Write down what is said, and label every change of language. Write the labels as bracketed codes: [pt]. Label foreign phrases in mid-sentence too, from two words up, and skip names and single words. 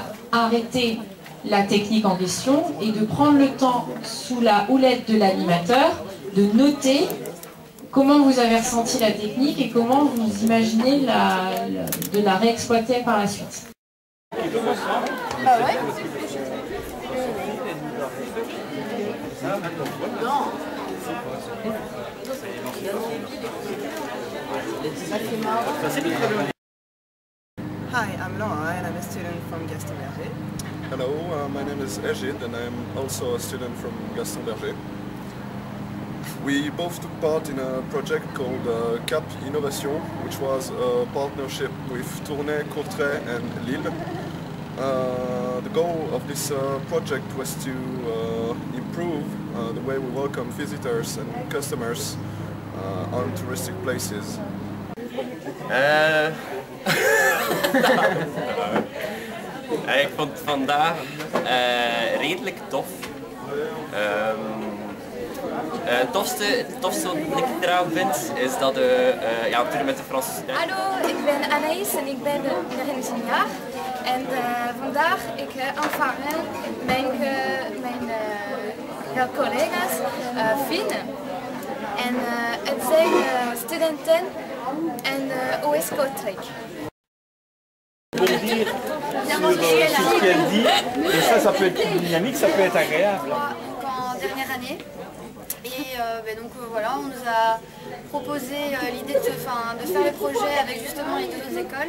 [fr] Arrêter la technique en question et de prendre le temps sous la houlette de l'animateur de noter comment vous avez ressenti la technique et comment vous imaginez de la réexploiter par la suite. Bah ouais. Non. [en] Hi, I'm Laura and I'm a student from Gaston Berger. Hello, my name is Egid and I'm also a student from Gaston Berger. We both took part in a project called CAP Innovation, which was a partnership with Tournai, Courtrai and Lille. The goal of this project was to improve the way we welcome visitors and customers on touristic places. [nl] Ik vond het vandaag redelijk tof. Het tofste wat ik eraan vind is dat we natuurlijk met de Franse studenten... Hallo, ik ben Anaïs en ik ben weer ingenieur. En vandaag ik ontvangen mijn collega's vinden. En het zijn studenten en OS Kortrijk. [fr] Dire sur ce qu'elle dit, et ça peut être dynamique, ça peut être agréable. En dernière année, et donc voilà, on nous a proposé l'idée de faire le projet avec justement les deux écoles.